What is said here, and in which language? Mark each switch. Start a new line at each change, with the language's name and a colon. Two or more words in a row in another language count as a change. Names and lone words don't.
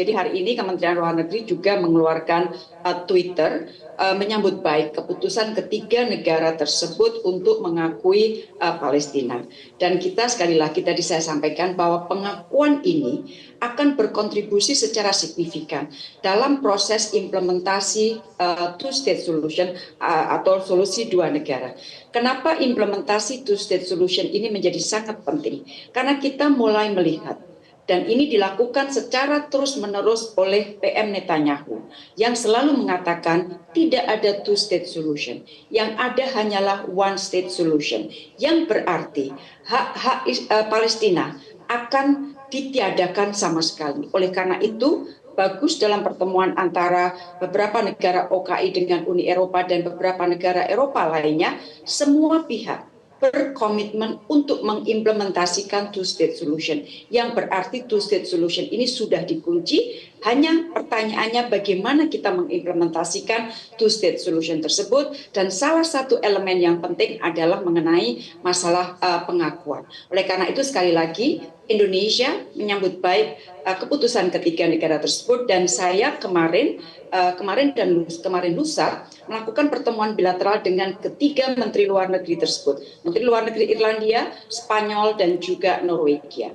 Indonesian: Jadi hari ini Kementerian Luar Negeri juga mengeluarkan Twitter menyambut baik keputusan ketiga negara tersebut untuk mengakui Palestina. Dan kita sekali lagi tadi saya sampaikan bahwa pengakuan ini akan berkontribusi secara signifikan dalam proses implementasi
English: two-state solution
Indonesian: atau solusi dua negara. Kenapa implementasi
English: two-state solution
Indonesian: ini menjadi sangat penting? Karena kita mulai melihat dan ini dilakukan secara terus-menerus oleh PM Netanyahu yang selalu mengatakan tidak ada
English: two-state solution.
Indonesian: Yang ada hanyalah
English: one-state solution.
Indonesian: Yang berarti hak-hak Palestina akan ditiadakan sama sekali. Oleh karena itu, bagus dalam pertemuan antara beberapa negara OKI dengan Uni Eropa dan beberapa negara Eropa lainnya, semua pihak berkomitmen untuk mengimplementasikan
English: two-state solution.
Indonesian: Yang berarti
English: two-state solution
Indonesian: ini sudah dikunci, hanya pertanyaannya bagaimana kita mengimplementasikan
English: two-state solution
Indonesian: tersebut, dan salah satu elemen yang penting adalah mengenai masalah pengakuan. Oleh karena itu sekali lagi, Indonesia menyambut baik keputusan ketiga negara tersebut, dan saya kemarin lusa melakukan pertemuan bilateral dengan ketiga Menteri Luar Negeri tersebut, Menteri Luar Negeri Irlandia, Spanyol, dan juga Norwegia.